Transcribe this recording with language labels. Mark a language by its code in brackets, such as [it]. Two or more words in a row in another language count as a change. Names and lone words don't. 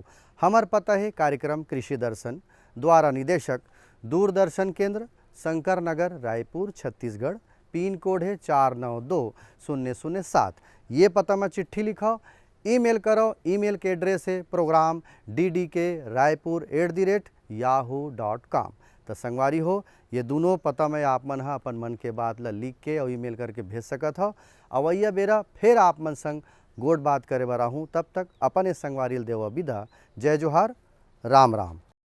[hne] हमार पता है कार्यक्रम कृषि दर्शन, द्वारा निदेशक दूरदर्शन केंद्र, शंकर नगर, रायपुर, छत्तीसगढ़। पिन कोड है 492007। ये पता में चिट्ठी लिखाओ, ईमेल करो। ईमेल के एड्रेस है program ddk.raipur@yahoo.com। तो संगवारी हो, ये दोनों पता में आप मन हा अपन मन के बात ला लिख के और ईमेल करके भेज सकत हो। अवैया बेरा फिर आप मन संग गोड़ बात करे बर आहूँ। तब तक अपने संगवारी देव विदा। जय जोहार, राम राम।